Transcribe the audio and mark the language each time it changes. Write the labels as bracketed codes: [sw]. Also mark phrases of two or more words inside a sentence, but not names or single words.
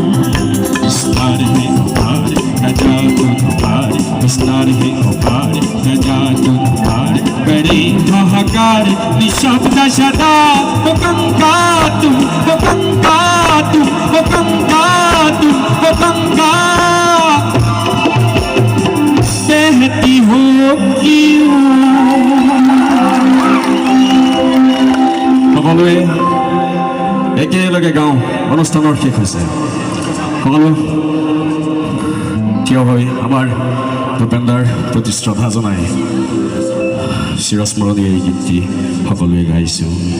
[hi] विस्तार है अपार प्रजा तुम पार, विस्तार है अपार प्रजा तुम पार। करे हाहाकार निशब्द सदा वो गंगा तुम, वो गंगा तुम, वो गंगा तुम, वो गंगा बहती हो क्यों। [as] সকলোৱে একেলগে গাওঁ, অনুষ্ঠানৰ শেষ হৈছে। সকলো থিয় হৈ আমাৰ ভূপেন্দাৰ প্ৰতি শ্ৰদ্ধা জনাই চিৰস্মৰণীয় এই গীতটি সকলোৱে গাইছোঁ।